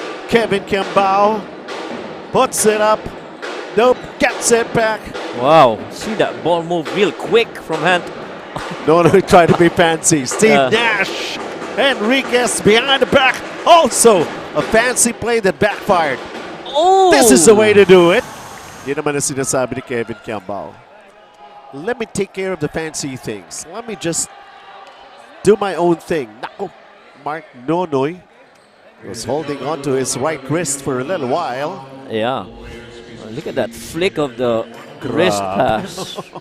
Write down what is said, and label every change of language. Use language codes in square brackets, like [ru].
[en] Kevin Gambao puts it up. Nope, gets it back. Wow, see that ball move real quick from hand. No, try to be fancy. Steve Nash. Enriquez behind the back. Also, a fancy play that backfired. Oh! This is the way to do it. [tl] Yun naman ang sinasabi ni Kevin Gambao. [en] Let me take care of the fancy things. Let me just do my own thing. Nako, Mark Nonoy was holding on to his right wrist for a little while. Yeah. Look at that flick of the wrist pass.